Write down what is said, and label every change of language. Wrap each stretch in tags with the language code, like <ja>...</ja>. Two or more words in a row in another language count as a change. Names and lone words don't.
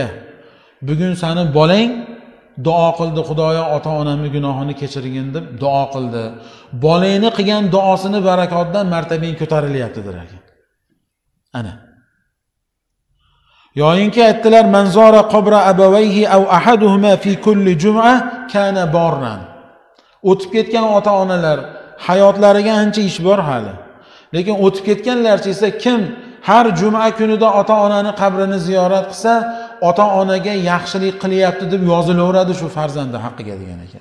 <uz>Bugun seni bolang duo qildi, Xudoyo ota-onamning gunohini kechirgin deb duo qildi. Bolangni qilgan duosini barakotidan martabang ko'tarilyapti der ekan. Ana. Yoyinki aytdilar,</uz> <ar>من زار قبر أبويه أو أحدهما في كل جمعة كان برا.</ar> <uz>O'tib ketgan ota-onalar hayotlariga ancha ish bor hali. Lekin o'tib ketganlarcha esa kim har juma kunida ota-onani qabrini ziyorat qilsa, ota-onaga yaxshilik qilyapti deb yozilaveradi shu farzandi haqqiga degan ekan.</uz>